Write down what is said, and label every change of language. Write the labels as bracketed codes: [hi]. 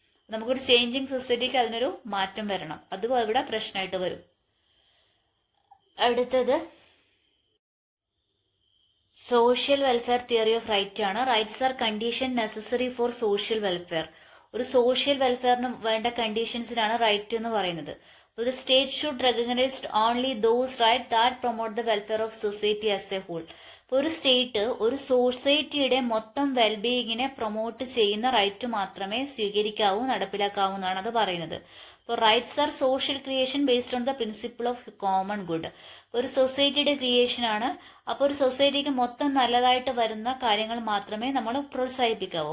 [ml] നമുക്കൊരു ചേഞ്ചിങ് സൊസൈറ്റിക്ക് അതിനൊരു മാറ്റം വരണം, അതും ഇവിടെ പ്രശ്നമായിട്ട് വരും. അടുത്തത് social welfare theory of right ആണ്. [en] Rights are condition necessary for social welfare. [ml] ഒരു സോഷ്യൽ വെൽഫെയറിന് വേണ്ട കണ്ടീഷൻസിനാണ് റൈറ്റ് എന്ന് പറയുന്നത്. [en] The state should recognize only those rights that promote the welfare of society as a whole. [ml] ഇപ്പോൾ ഒരു സ്റ്റേറ്റ് ഒരു സൊസൈറ്റിയുടെ മൊത്തം വെൽബീയിങ്ങിനെ പ്രൊമോട്ട് ചെയ്യുന്ന റൈറ്റ് മാത്രമേ സ്വീകരിക്കാവൂ, നടപ്പിലാക്കാവൂ എന്നാണ് അത് പറയുന്നത്. [en] അപ്പോൾ rights are social creation based on the principle of common good. [ml] ഒരു സൊസൈറ്റിയുടെ ക്രിയേഷൻ ആണ്. അപ്പോൾ ഒരു സൊസൈറ്റിക്ക് മൊത്തം നല്ലതായിട്ട് വരുന്ന കാര്യങ്ങൾ മാത്രമേ നമ്മൾ പ്രോത്സാഹിപ്പിക്കാവൂ.